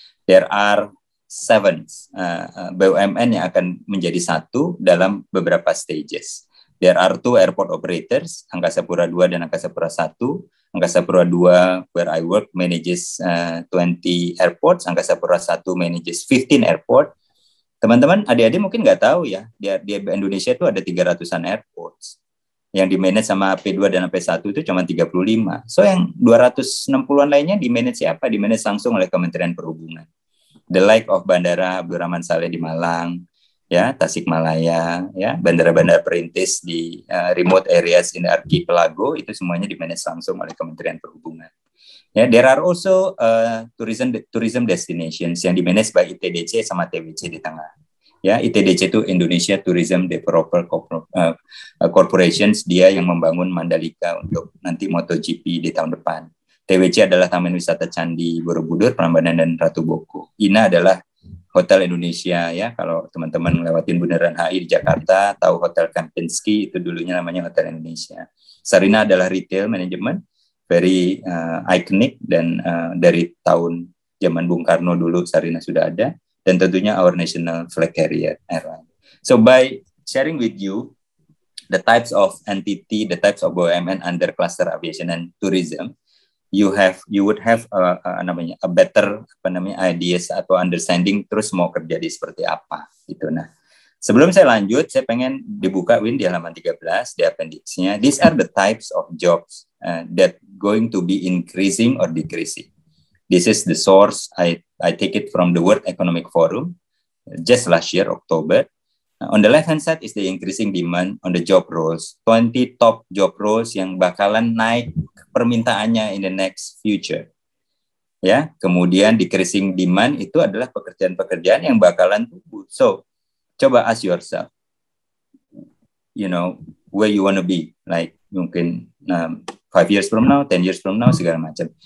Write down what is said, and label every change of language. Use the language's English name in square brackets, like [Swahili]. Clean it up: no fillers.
[English] There are [Indonesian] 7 BUMN yang akan menjadi satu dalam beberapa stages. [English] There are 2 airport operators, Angkasa Pura II dan Angkasa Pura I. Angkasa Pura II, where I work, manages 20 airports. Angkasa Pura I manages 15 airport. [Indonesian] Teman-teman, adik-adik mungkin nggak tahu ya, di Indonesia itu ada 300-an airports. Yang di-manage sama AP2 dan AP1 itu cuma 35. So yang 260-an lainnya di-manage siapa? Di-manage langsung oleh Kementerian Perhubungan. [English] The like of [Indonesian] Bandara Abdurrahman Saleh di Malang, ya, Tasikmalaya, ya, bandara-bandara perintis di [English] remote areas in Archipelago, [Indonesian] itu semuanya di-manage langsung oleh Kementerian Perhubungan. [English] Ya, there are also tourism destinations [Indonesian] yang di-manage [English] by ITDC sama TWC [Indonesian] di tengah. Ya, ITDC itu Indonesia Tourism Developer Corporations, dia yang membangun Mandalika untuk nanti MotoGP di tahun depan. TWC adalah Taman Wisata Candi Borobudur, Prambanan dan Ratu Boko. INA adalah Hotel Indonesia, ya. Kalau teman-teman lewatin Bundaran HI di Jakarta, tahu Hotel Kempinski, itu dulunya namanya Hotel Indonesia. Sarina adalah retail management, very iconic, dan dari tahun zaman Bung Karno dulu Sarina sudah ada. Dan tentunya [English] our national flag carrier airline. So by sharing with you the types of entity, the types of BUMN under cluster aviation and tourism, you would have a better ideas atau understanding [Indonesian] terus mau kerja di seperti apa gitu. Nah, sebelum saya lanjut, saya pengen dibuka Win di halaman 13 di appendix-nya. [English] These are the types of jobs that going to be increasing or decreasing. This is the source. I take it from the World Economic Forum just last year, October. On the left-hand side is the increasing demand on the job roles. 20 top job roles [Indonesian] yang bakalan naik permintaannya [English] in the next future. [Indonesian] Ya, kemudian [English] decreasing demand [Indonesian] itu adalah pekerjaan-pekerjaan yang bakalan tumbuh. [English] So, coba ask yourself, where you want to be, like mungkin 5 years from now, 10 years from now, [Indonesian] segala macam.